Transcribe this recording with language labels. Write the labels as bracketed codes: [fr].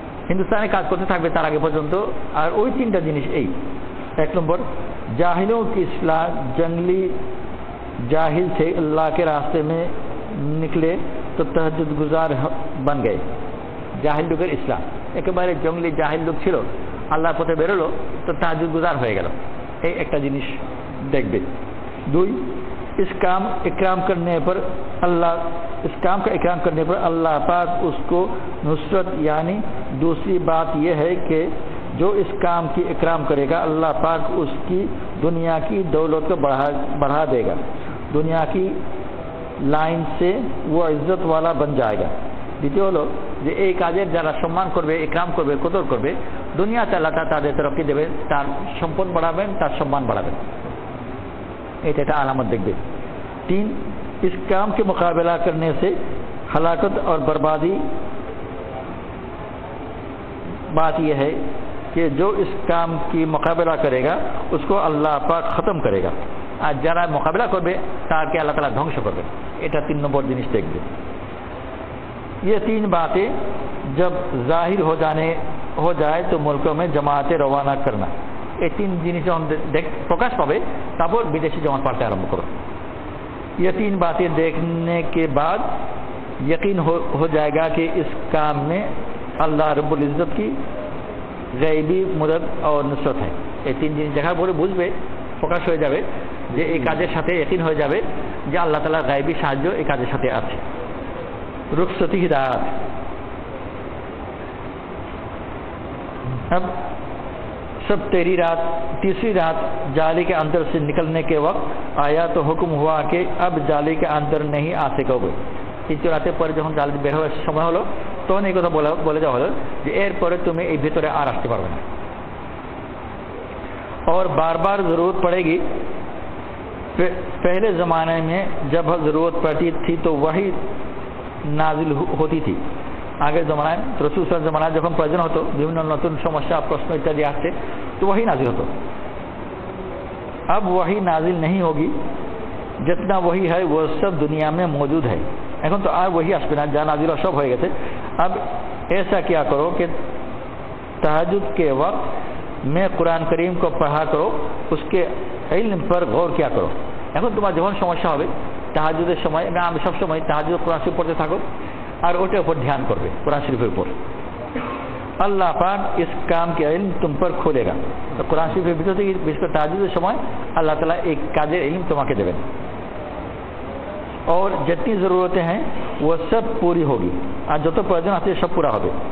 [bn] हिंदुस्ताने কাজ করতে থাকবে তার আগে পর্যন্ত। আর ওই 3টা জিনিস এই। [hi] 1 নম্বর जाहिलों की इस्लाह, जंगली जाहिल थे अल्लाह के रास्ते में निकले तो तहज्जुद गुजार बन गए। [bn] জাহিল লোকের ইসলাম, একেবারে জঙ্গলি জাহিল লোক ছিল, আল্লাহর পথে বেরোলো তো তাহাজ্জুদ গুজার হয়ে গেল। এই একটা জিনিস দেখবে। [hi] 2 इस काम का इकराम करने पर अल्लाह पाक उसको नुसरत, यानी दूसरी बात यह है कि जो इस काम की इकराम करेगा अल्लाह पाक उसकी दुनिया की दौलत को बढ़ा देगा, दुनिया की लाइन से वो इज्जत वाला बन जाएगा। [bn] দ্বিতীয় হলো যে এই কাজের যারা সম্মান করবে, ইকরাম করবে, কদর করবে, দুনিয়াতে আল্লাহ তাদের তরফে দেবে, তার সম্পদ বাড়াবেন, তার সম্মান বাড়াবেন। এটা একটা আলামত দেখবে। [hi] 3 इस काम के मुकाबला करने से हलाकत और बर्बादी, बात यह है कि जो इस काम की मुकाबला करेगा उसको अल्लाह पाक खत्म करेगा। [bn] আর যারা মোকাবেলা করবে তাকে আল্লাহ তাআলা ধ্বংস করবে। এটা 3 নম্বর জিনিস দেখবে। [hi] ये 3 बातें जब जाहिर हो जाए तो मुल्कों में जमाते रवाना करना। [bn] এই 3 জিনিস যখন প্রকাশ পাবে তারপর বিদেশি জমাত পাঠাতে আরম্ভ করো। [hi] ये 3 बातें देखने के बाद यकीन हो जाएगा कि इस काम में अल्लाह रब्बुल इज्जत की গায়বী মদদ और নুসরত है। [bn] এই 3 জিনিস দেখার পরে বুঝবে, প্রকাশ হয়ে যাবে যে এই কাজের সাথে यकीन হয়ে যাবে যে আল্লাহ তাআলার গায়বী সাহায্য এই কাজের সাথে আছে। [hi] रुखसती हिदायत। अब सब तीसरी रात जाली के अंदर से निकलने के वक्त आया तो हुक्म हुआ कि अब जाली के अंदर नहीं आ सकोगे। [bn] 3 রাতের পরে যখন জালি বের হওয়ার সময় হলো তখন এই কথা বলে যাওয়া হলো যে এরপরে তুমি এই ভিতরে আর আসতে পারবে না। [hi] और बार बार ज़रूरत पड़ेगी। पहले ज़माने में जब ज़रूरत पड़ती थी तो वही नाजिल होती थी। [bn] আগের জমানায় রাসূল সাল্লাল্লাহু আলাইহি ওয়াসাল্লাম যখন প্রয়োজন হতো, বিভিন্ন নতুন সমস্যা প্রশ্ন ইত্যাদি আসছে তো वही नाजिल হতো। [hi] अब वही नाजिल नहीं होगी, जितना वही है वो सब दुनिया में मौजूद है। [bn] এখন তো আর वही আসবে না, যা नाजिल সব হয়ে গেছে। [hi] अब ऐसा क्या करो कि तहज्जुद के वक्त में कुरान करीम को पढ़ा करो, उसके इल्म पर गौर किया करो। [bn] এখন তোমার যখন সমস্যা হবে তাহাজ্জুদের সময়, আমি সবসময় তাহাজ্জুদ কোরআন শরীফ পড়তে থাকো আর ওটার উপর ধ্যান করবে, কোরআন শরীফের উপর। [hi] আল্লাহ পাক ইস কাম কে ইলম তুম পর খোলেগা। [bn] তো কোরআন শরীফের ভিতর থেকে বিশেষ করে তাহাজ্জুদের সময় আল্লাহ তাআলা এই কাজের ইলম তোমাকে দেবেন। [hi] और जितनी ज़रूरतें हैं वो सब पूरी होगी, [bn] আর যত প্রয়োজন আছে সব পুরা হবে।